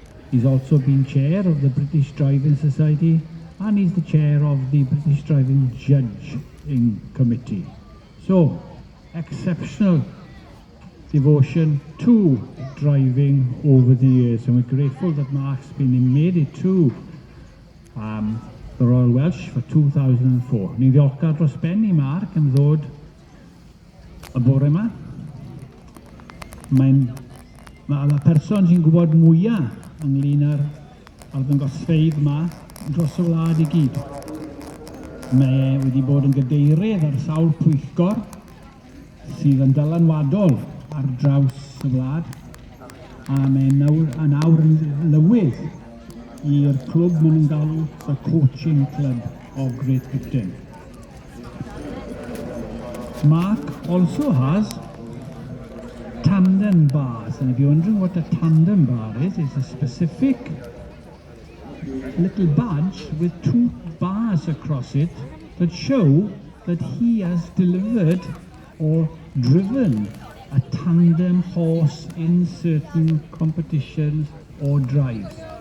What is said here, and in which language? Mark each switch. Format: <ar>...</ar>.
<en>He's also been chair of the British Driving Society, and he's the chair of the British Driving Judging Committee. So, exceptional devotion to driving over the years, and we're grateful that Mark's made it to the Royal Welsh for 2004.</en> <cy>Ni'n ddiolchgar dros ben i Mark yn ddod y bore yma. Mae'n y person sy'n gwybod mwyaf ynglyn â'r arddangosfeydd yma dros y wlad i gyd. Mae wedi bod yn gadeirydd ar sawl pwyllgor sydd yn dylanwadol ar draws y wlad, a mae'n nawr yn lywydd i'r clwb maen nhw'n galw the Coaching Club of Great Britain.</cy> <en>Mark also has tandem bars, and if you're wondering what a tandem bar is, it's a specific little badge with 2 bars across it that show that he has delivered or driven a tandem horse in certain competitions or drives.</en>